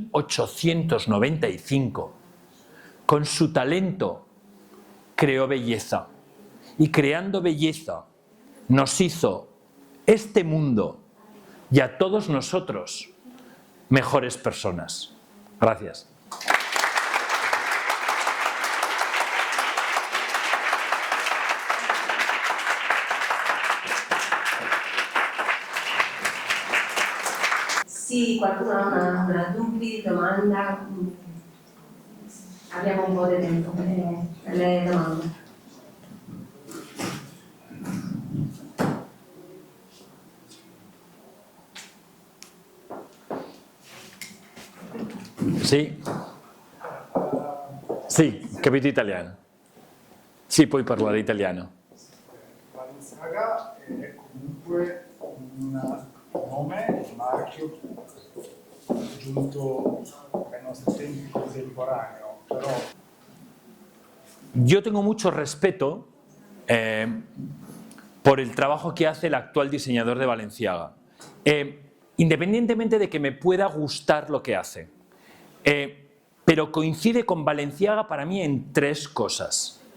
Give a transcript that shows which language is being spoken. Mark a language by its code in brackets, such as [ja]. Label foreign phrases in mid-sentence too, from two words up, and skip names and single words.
[es] 1895, con su talento creó belleza, y creando belleza nos hizo este mundo y a todos nosotros mejores personas. Gracias. [it] Se qualcuno ha una dubbi, domanda, abbiamo un po' di tempo per le domande. Sì? Sì, capito italiano. Sì, puoi parlare italiano. Balenciaga è comunque un nome, un marchio giunto ai nostri tempi contemporaneo, però... [es] Yo tengo mucho respeto por el trabajo que hace el actual diseñador de Balenciaga, independientemente de que me pueda gustar lo que hace. Pero coincide con Balenciaga para mí en tres cosas.